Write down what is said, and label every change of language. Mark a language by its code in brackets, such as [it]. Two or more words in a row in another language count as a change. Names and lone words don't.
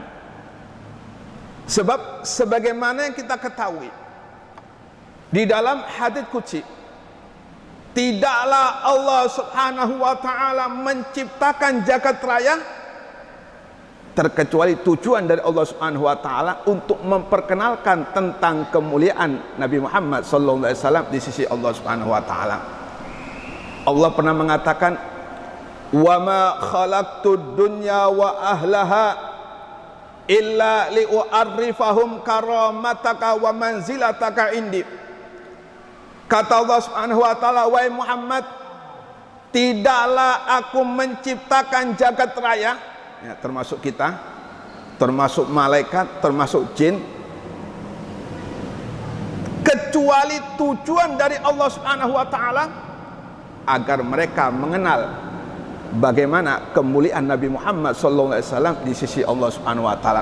[id] Sebab sebagaimana yang kita ketahui di dalam hadits qudsi, tidaklah Allah [ar] سبحانه وتعالى [id] menciptakan jagat raya terkecuali tujuan dari Allah [ar] سبحانه وتعالى [id] untuk memperkenalkan tentang kemuliaan Nabi Muhammad [ar] صلى الله عليه وسلم [id] di sisi Allah [ar] سبحانه وتعالى. [id] Allah pernah mengatakan, [ar] "وما خلقت الدنيا وأهلها إلا لأعرفهم كرامتك ومنزلتك عندي." [id] Kata Allah [ar] سبحانه وتعالى, [id] "Wahai Muhammad, tidaklah aku menciptakan jagat raya," ya, termasuk kita, termasuk malaikat, termasuk jin, kecuali tujuan dari Allah [ar] سبحانه وتعالى [id] agar mereka mengenal bagaimana kemuliaan Nabi Muhammad SAW di sisi Allah [ar] سبحانه وتعالى.